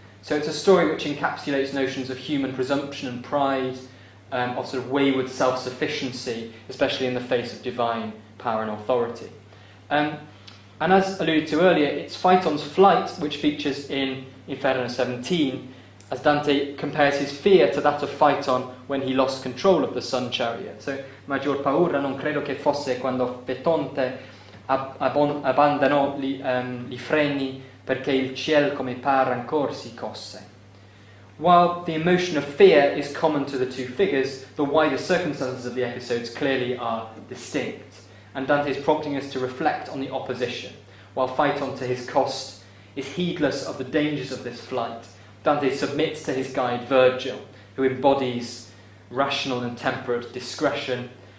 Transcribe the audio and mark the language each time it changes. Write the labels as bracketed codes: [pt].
[en] So it's a story which encapsulates notions of human presumption and pride, of sort of wayward self-sufficiency, especially in the face of divine power and authority. And as alluded to earlier, it's Phaeton's flight which features in Inferno 17, as Dante compares his fear to that of Phaeton when he lost control of the sun chariot. [it] So, maggior paura non credo che fosse quando Fetonte abbandonò li freni perché il ciel come par ancor si cosse. [en] While the emotion of fear is common to the two figures, the wider circumstances of the episodes clearly are distinct, and Dante is prompting us to reflect on the opposition. While Phaeton, to his cost, is heedless of the dangers of this flight, Dante submits to his guide Virgil, who embodies rational and temperate discretion.